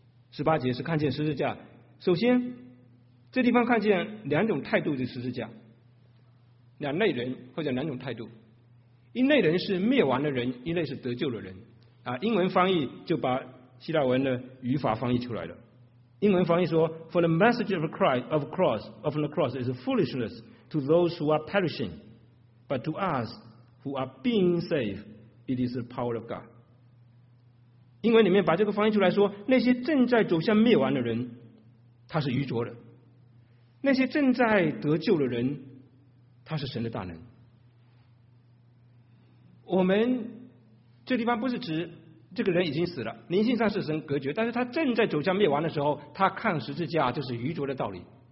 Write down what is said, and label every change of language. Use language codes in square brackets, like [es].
[zh] 十八节是看见十字架，首先这地方看见两种态度的十字架，两类人或者两种态度，一类人是灭亡的人，一类是得救的人。啊，英文翻译就把希腊文的语法翻译出来了。英文翻译说 [en] ：“For the message of Christ of cross of the cross is foolishness to those who are perishing, but to us who are being saved, it is the power of God。” [zh] 英文里面把这个翻译出来说，那些正在走向灭亡的人，他是愚拙的；那些正在得救的人，他是神的大能。我们这地方不是指这个人已经死了，灵性上是神隔绝，但是他正在走向灭亡的时候，他看十字架就是愚拙的道理。